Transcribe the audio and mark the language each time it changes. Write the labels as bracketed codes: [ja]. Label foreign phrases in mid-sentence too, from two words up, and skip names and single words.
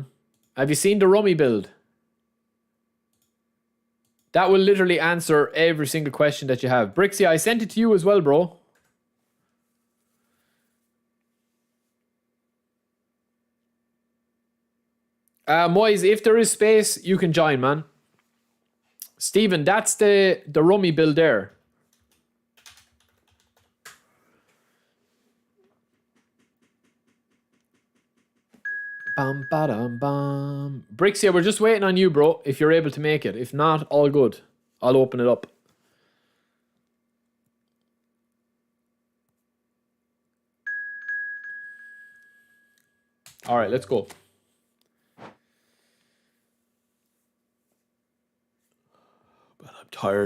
[en] Have you seen the rummy build? That will literally answer every single question that you have. Brixie, I sent it to you as well, bro. Moise, if there is space, you can join, man. Stephen, that's the rummy build there. Bam, ba-dum, bam. Brixia, we're just waiting on you, bro, if you're able to make it. If not, all good. I'll open it up. All right, let's go. But I'm tired.